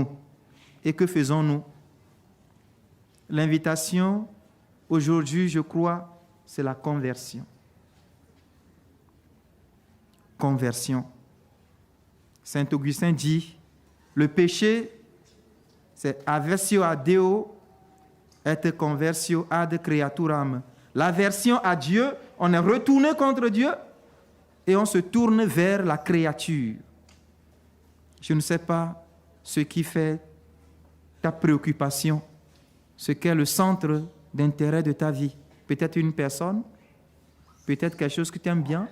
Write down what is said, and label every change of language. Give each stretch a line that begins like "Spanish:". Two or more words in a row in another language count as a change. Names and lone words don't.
French: Et que faisons-nous? L'invitation, aujourd'hui, je crois, c'est la conversion. Conversion. Saint Augustin dit, le péché, c'est
Latin: aversio a Deo et conversio ad creaturam.
French: L'aversion à Dieu, on est retourné contre Dieu et on se tourne vers la créature. Je ne sais pas ce qui fait ta préoccupation, ce qu'est le centre d'intérêt de ta vie. Peut-être une personne, peut-être quelque chose que tu aimes bien.